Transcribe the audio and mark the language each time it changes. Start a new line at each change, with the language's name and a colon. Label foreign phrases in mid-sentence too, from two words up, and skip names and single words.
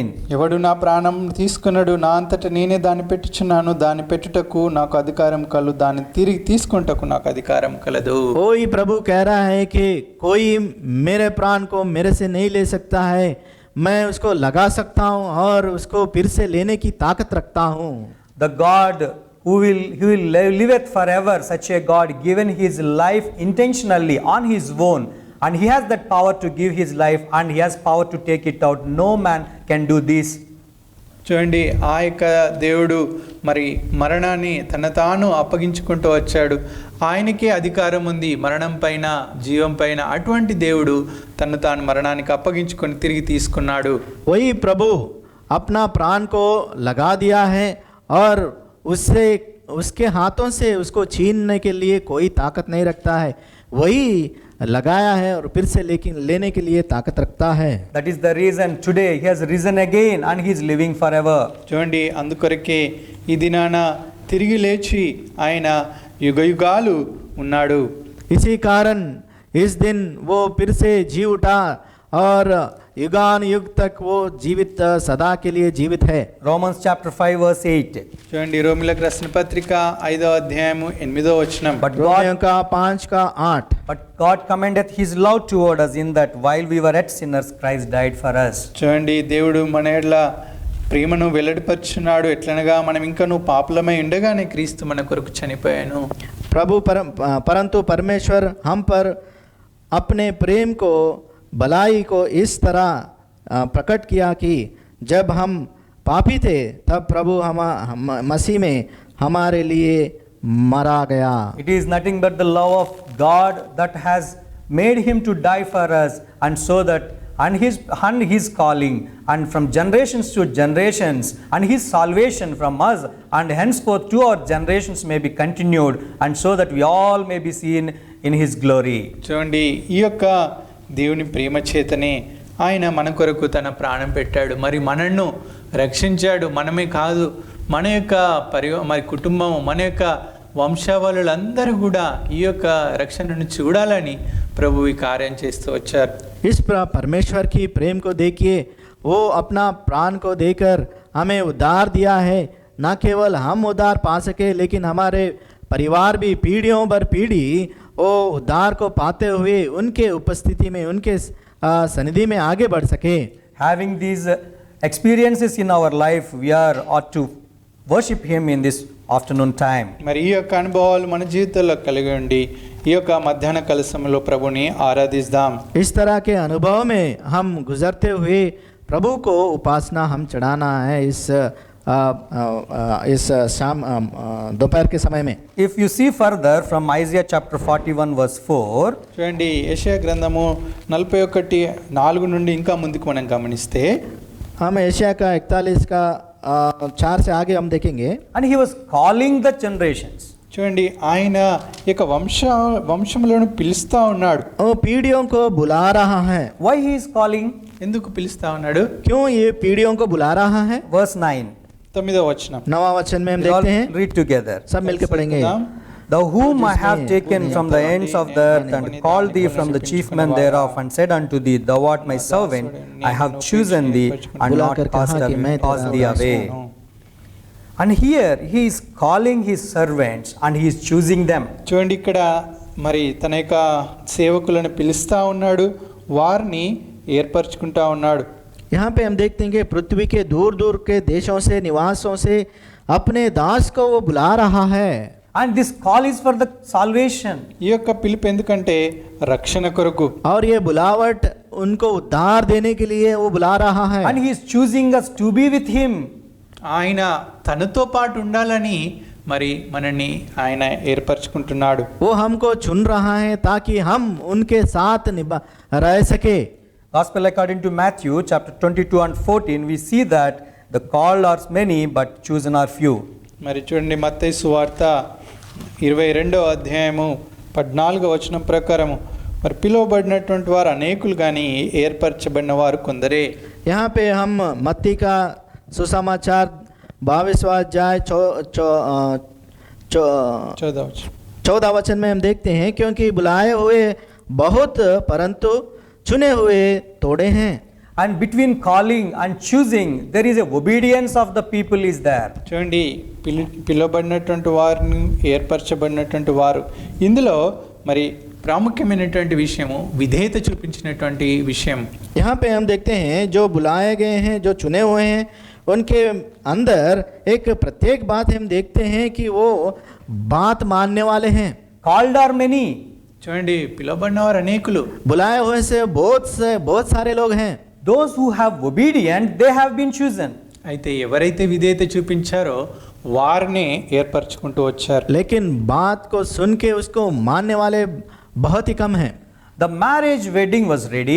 Telugu: ఎవడు నా ప్రాణం తీసుకున్నాడు, నా అంతట నేనే దాన్ని పెట్టుచున్నాను, దాన్ని పెట్టుటకు నాకు అధికారం కలదు, దాన్ని తిరిగి తీసుకుంటకు నాకు అధికారం కలదు.
Hindi: कोई प्रभु कह रहा है कि कोई मेरे प्राण को मेरे से नहीं ले सकता है, मैं उसको लगा सकता हूँ और उसको फिर से लेने की ताकत रखता हूँ.
English: The God who will liveth forever, such a God given his life intentionally on his own, and he has that power to give his life and he has power to take it out. No man can do this.
Telugu: చూడండి ఆ యొక్క దేవుడు మరి మరణాన్ని తన తాను అప్పగించుకుంటూ వచ్చాడు. ఆయనకే అధికారం ఉంది మరణం పైన, జీవం పైన. అటువంటి దేవుడు తను తాను మరణానికి అప్పగించుకొని తిరిగి తీసుకున్నాడు.
Hindi: वही प्रभु अपना प्राण को लगा दिया है और उससे उसके हाथों से उसको छीनने के लिए कोई ताकत नहीं रखता है. वही लगाया है और फिर से लेने के लिए ताकत रखता है.
English: That is the reason today he has risen again and he is living forever.
Telugu: చూడండి అందుకొరకే ఈ దినాన తిరిగి లేచి ఆయన యుగయుగాలు ఉన్నాడు.
Hindi: इसी कारण इस दिन वो फिर से जी उठा और युगान युग तक वो जीवित सदा के लिए जीवित है.
English: Romans chapter 5 verse 8.
Telugu: చూడండి రోమిలకు రాసిన పత్రిక 5వ అధ్యాయము 8వ వచనం.
English: But
Hindi: रोमियों का 5:8.
English: But God commendeth his love toward us in that while we were yet sinners Christ died for us.
Telugu: చూడండి దేవుడు మన ఎడల ప్రేమను వెల్లడిపరుచున్నాడు. ఎట్లనగా మనం ఇంకనూ పాపులమై ఉండగానే క్రీస్తు మన కొరకు చనిపోయాను.
Hindi: परंतु परमेश्वर हम पर अपने प्रेम को भलाई को इस तरह प्रकट किया कि जब हम पापी थे तब प्रभु हम मसीह में हमारे लिए मरा गया.
English: It is nothing but the love of God that has made him to die for us, and so that and his calling, and from generations to generations, and his salvation from us, and henceforth to our generations may be continued, and so that we all may be seen in his glory.
Telugu: చూడండి, ఈ యొక్క దేవుని ప్రేమ చేతనే ఆయన మన కొరకు తన ప్రాణం పెట్టాడు, మరి మనను రక్షించాడు. మనమే కాదు, మన యొక్క మరి కుటుంబం, మన యొక్క వంశావళులందరూ కూడా ఈ యొక్క రక్షణను చూడాలని ప్రభు ఈ కార్యం చేస్తూ వచ్చారు.
Hindi: इस परमेश्वर की प्रेम को देखिए, वो अपना प्राण को देकर हमें उद्धार दिया है. न केवल हम उद्धार पा सके, लेकिन हमारे परिवार भी पीढ़ियों पर पीढ़ी वो उद्धार को पाते हुए उनके उपस्थिति में, उनके सन्निधि में आगे बढ़ सके.
English: Having these experiences in our life, we ought to worship him in this afternoon time.
Telugu: మరి ఈ యొక్క అనుభవాలు మన జీవితంలో కలిగి ఉండి ఈ యొక్క మధ్యాహ్న కాల సమయంలో ప్రభుని ఆరాధిస్తాం.
Hindi: इस तरह के अनुभव में हम गुजरते हुए प्रभु को उपासना हम चढ़ाना है इस शाम दोपहर के समय में.
English: If you see further from Isaiah chapter 41 verse 4,
Telugu: చూడండి, యెషయా గ్రంథము 41:4 నుండి ఇంకా ముందుకు మనం గమనిస్తే,
Hindi: हम एशिया का 41 का 4 से आगे हम देखेंगे.
English: and he was calling the generations.
Telugu: చూడండి, ఆయన యొక్క వంశములను పిలుస్తా ఉన్నాడు.
Hindi: वो पीढ़ियों को बुला रहा है.
English: Why he is calling?
Telugu: ఎందుకు పిలుస్తా ఉన్నాడు?
Hindi: क्यों ये पीढ़ियों को बुला रहा है?
English: Verse 9.
Telugu: 9వ వచనం.
Hindi: 9वां वचन में हम
English: We all
Hindi: देखते हैं,
English: read together.
Hindi: सब मिलकर पढ़ेंगे.
English: Thou whom I have taken from the ends of the earth, and called thee from the chief men thereof, and said unto thee, Thou art my servant, I have chosen thee, and not cast thee away. And here he is calling his servants, and he is choosing them.
Telugu: చూడండి, ఇక్కడ మరి తన యొక్క సేవకులను పిలుస్తా ఉన్నాడు, వారిని ఏర్పరచుకుంటా ఉన్నాడు.
Hindi: यहाँ पे हम देखते हैं कि पृथ्वी के दूर दूर के देशों से, निवासों से अपने दास को वो बुला रहा है.
English: And this call is for the salvation.
Telugu: ఈ యొక్క పిలుపు ఎందుకంటే రక్షణ కొరకు.
Hindi: और ये बुलावट उनको उद्धार देने के लिए वो बुला रहा है.
English: And he is choosing us to be with him.
Telugu: ఆయన తనతో పాటు ఉండాలని మరి మనల్ని ఆయన ఏర్పరచుకుంటున్నాడు.
Hindi: वो हमको चुन रहा है ताकि हम उनके साथ रह सके.
English: Gospel according to Matthew chapter 22 and 14, we see that the called are many but chosen are few.
Telugu: మరి చూడండి, మత్తయి సువార్త 22వ అధ్యాయము 14వ వచనం ప్రకారము మరి పిలువబడినటువంటి వారు అనేకులు కానీ ఏర్పరచబడిన వారు కొందరే.
Hindi: यहाँ पे हम मत्ती का सुसमाचार 22वां अध्याय 14 वचन में हम देखते हैं, क्योंकि बुलाए हुए बहुत परंतु चुने हुए थोड़े हैं.
English: And between calling and choosing, there is a obedience of the people is there.
Telugu: చూడండి, పిలువబడినటువంటి వారిని ఏర్పరచబడినటువంటి వారు, ఇందులో మరి ప్రాముఖ్యమైనటువంటి విషయము విధేయత చూపించినటువంటి విషయం.
Hindi: यहाँ पे हम देखते हैं जो बुलाए गए हैं, जो चुने हुए हैं, उनके अंदर एक प्रत्येक बात हम देखते हैं कि वो बात मानने वाले हैं.
English: Called are many.
Telugu: చూడండి, పిలువబడిన వారు అనేకులు,
Hindi: बुलाए हुए से बहुत सारे लोग हैं.
English: Those who have obedient, they have been chosen.
Telugu: అయితే ఎవరైతే విధేయత చూపించారో వారిని ఏర్పరచుకుంటూ వచ్చారు.
Hindi: लेकिन बात को सुन के उसको मानने वाले बहुत ही कम हैं.
English: The marriage wedding was ready.